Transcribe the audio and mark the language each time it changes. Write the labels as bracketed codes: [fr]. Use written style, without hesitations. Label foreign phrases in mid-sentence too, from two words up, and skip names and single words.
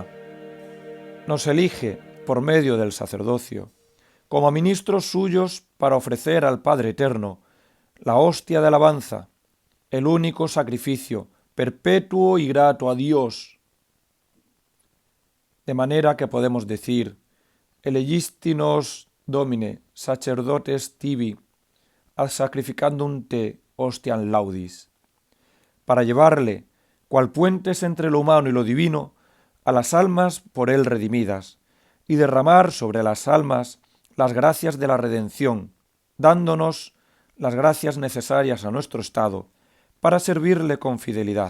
[es] Nos elige por medio del sacerdocio como ministros suyos para ofrecer al Padre Eterno la hostia de alabanza, el único sacrificio perpetuo y grato a Dios. De manera que podemos decir: [la] elegisti nos, Domine, sacerdotes tibi, ad sacrificandum te hostiam laudis, [es] para llevarle, cual puentes entre lo humano y lo divino, a las almas por él redimidas, y derramar sobre las almas las gracias de la redención, dándonos las gracias necesarias a nuestro estado, para servirle con fidelidad.